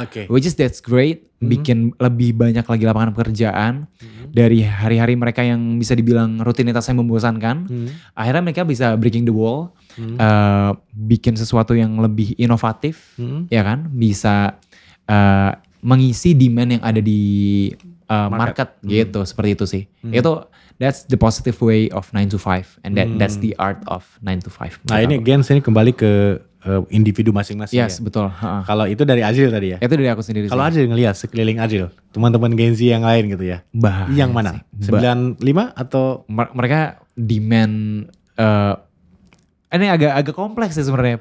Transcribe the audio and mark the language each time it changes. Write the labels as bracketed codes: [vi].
[en] Which is that's great, [id] bikin lebih banyak lagi lapangan pekerjaan dari hari-hari mereka yang bisa dibilang rutinitasnya membosankan. Akhirnya mereka bisa [en] breaking the wall, [id] bikin sesuatu yang lebih inovatif, ya kan? Bisa mengisi demand yang ada di market gitu, seperti itu sih. [en] That's the positive way of 9 to 5 and that's the art of 9 to 5. [id] Nah, ini Gens ini kembali ke individu masing-masing. Yes, betul. Kalau itu dari Azril tadi ya? Itu dari aku sendiri. Kalau Azril ngelihat sekeliling Azril, teman-teman Gen Z yang lain gitu ya. Yang mana? 95 atau mereka demand ini agak kompleks sih sebenarnya.